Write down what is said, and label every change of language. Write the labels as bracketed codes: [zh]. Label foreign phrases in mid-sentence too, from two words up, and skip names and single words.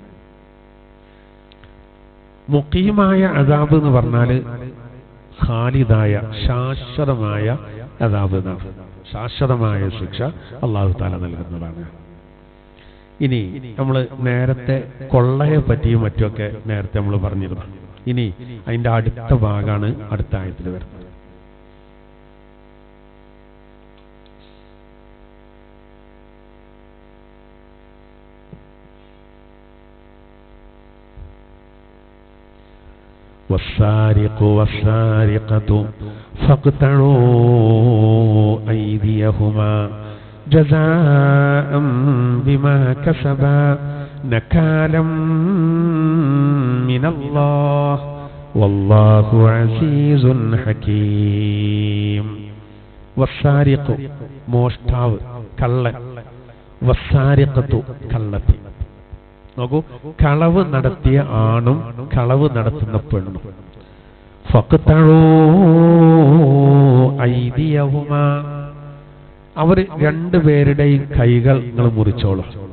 [ml] മുഖീമായ അദാബ് എന്ന് പറഞ്ഞാല് ഖാലിദായ ശാശ്വതമായ അദാബ് എന്നാണ്. ശാശ്വതമായ ശിക്ഷ അല്ലാഹു തആല നൽകുന്നതാണ്. ഇനി നമ്മൾ നേരത്തെ കൊള്ളയെ പറ്റിയും മറ്റുമൊക്കെ നേരത്തെ നമ്മൾ പറഞ്ഞിരുന്നു. ഇനി അതിന്റെ അടുത്ത ഭാഗമാണ് അടുത്ത ആയത്തിൽ വരുന്നത്. [ar] والسارق والسارقة فاقطعوا أيديهما جزاء بما كسبا نكالا من الله والله عزيز حكيم. [ml] والسارق മോഷ്ടാവ് കള്ളൻ, വസ്സാരിഖത്തു കള്ളത്തി. നോക്കൂ, കളവ് നടത്തിയ ആണും കളവ് നടത്തുന്ന പെണ്ണും. [ar] فاقطعوا أيديهما, [ml] അവർ രണ്ടുപേരുടെയും കൈകൾ നിങ്ങൾ മുറിച്ചോളൂ.